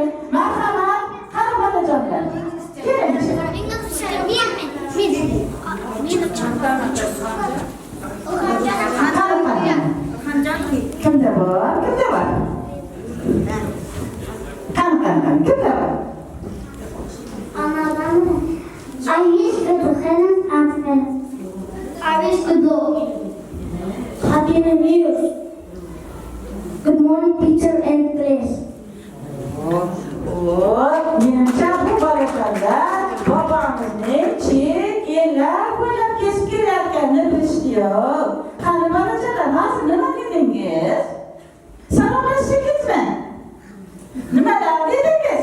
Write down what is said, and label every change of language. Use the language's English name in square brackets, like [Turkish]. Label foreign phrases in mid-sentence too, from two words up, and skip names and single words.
[Uzbek] Marhamat, qani bolajonlar. Keling. Kimda bor? Kimda bor? Kimda bor? [English] I wish to do Helen's answer. I wish to do Happy New Year. Good morning, teacher and class. [Uzbek] Menimcha bu bolajonlar bobomizning chet yillar bo'ylab kesib kelayotganini bilishdi yo'q. Qani bolajonlar, hozir nima dedingiz? Salomlashdingizmi? Nimalar dedingiz?